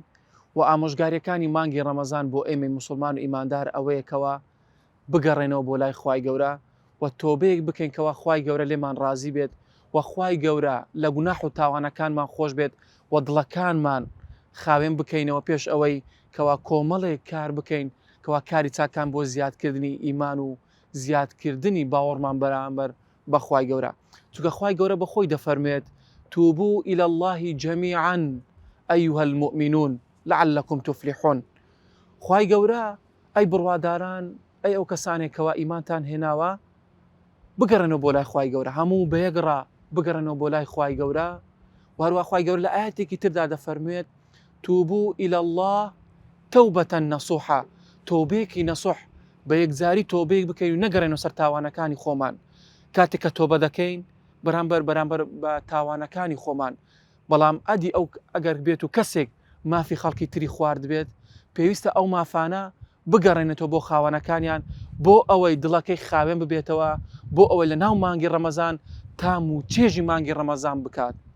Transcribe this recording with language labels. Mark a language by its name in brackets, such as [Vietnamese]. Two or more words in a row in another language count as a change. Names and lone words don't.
[Central Kurdish] و ئامۆژگاریەکانی مانگی ڕەمەزان بۆ ئێمەی موسڵمان و ئیماندار ئەوەیەکەوە بگەڕێنەوە بۆ لای خوای گەورە و تۆبەیەک بکەین کەوا خوای گەورە لێمان ڕازی بێت و خوای گەورە لە گوناح و تاوانەکانمان خۆش بێت و دڵەکانمان خاوێن بکەینەوە پێش ئەوەی کەوا کۆمەڵێک کار بکەین کەوا کاری چاکان بۆ زیادکردنی ئیمان و زیادکردنی باوەڕمان بەرامبەر بەخوای گەورە. چونکە خوای گەورە بەخۆی دەفەرمێت [Arabic] توبوا إلى الله جميعا أيها المؤمنون لعلكم تفلحون. [Central Kurdish] خوای گەورە ئەی بڕواداران، ئەی ئەو کەسانێکەوە ئیمانتان هێناوە بگەڕێنەوە بۆ لای خوای گەورە، هەموو بەیەکڕا بگەڕێنەوە بۆ لای خوای گەورە. وهروە خوای گەورە لە ئاەتێکی تردا دەفەرمێت [Arabic] توبوا إلى الله توبة نصوحا، [Central Kurdish] تۆبەیەکی نەسوح بە یەکجاری تۆبەیەک بکەین و نەگەڕێنەوە سەر تاوانەکانی خۆمان. کاتێک کە تۆبە دەکەین بەرامبەر بە تاوانەکانی خۆمان، بەڵام ئەدی ئەو ئەگەر بێت و کەسێک مافی خەڵکی تری خوارد بێت، پێویستە ئەو مافانە بگەڕێنێتەوە بۆ خاوەنەکانیان بۆ ئەوەی دڵەکەی خاوێن ببێتەوە، بۆ ئەوەی لە ناو مانگی ڕەمەزان تام و چێژی مانگی ڕەمەزان بکات.